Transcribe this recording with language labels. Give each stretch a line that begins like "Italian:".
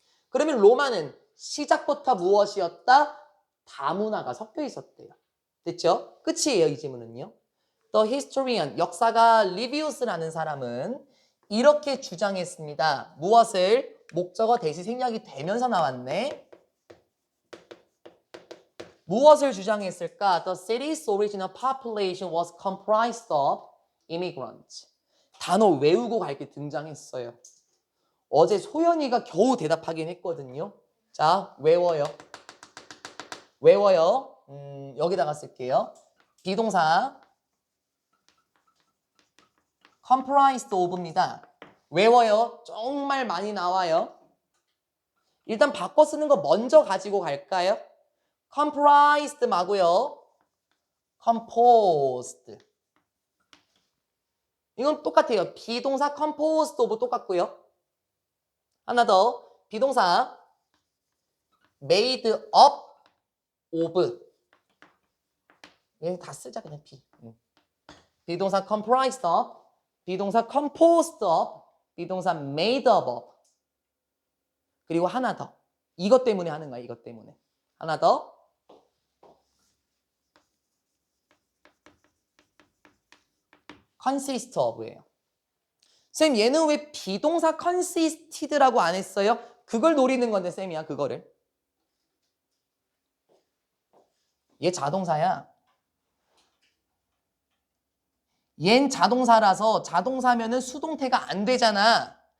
Korean: 그러면 로마는 시작부터 무엇이었다? 다문화가 섞여 있었대요. 됐죠? 끝이에요, 이 질문은요.
English: The historian,
Korean: 역사가 리비우스라는 사람은 이렇게 주장했습니다. 무엇을? 목적어 대시 생략이 되면서 나왔네. 무엇을 주장했을까?
English: The city's original population was comprised of immigrants.
Korean: 단어 외우고 갈 게 등장했어요. 어제 소연이가 겨우 대답하긴 했거든요. 자, 외워요. 외워요. 여기다가 쓸게요. 비동사 comprised of입니다. 외워요. 정말 많이 나와요. 일단 바꿔 쓰는 거 먼저 가지고 갈까요? comprised 마고요.
English: composed.
Korean: 이건 똑같아요. 비동사 composed of 똑같고요. 하나 더. 비동사
English: made up of.
Korean: 얘 다 쓰자 그냥 비. 비동사 comprised of, 비동사 composed of, 비동사 made up of. 그리고 하나 더. 이것 때문에 하는 거야. 이것 때문에. 하나 더.
English: consist of예요.
Korean: 쌤 얘는 왜 비동사 consisted라고 안 했어요? 그걸 노리는 건데 쌤이야 그거를. 얘 자동사야. 얜 자동사라서 자동사면은 수동태가 안 되잖아.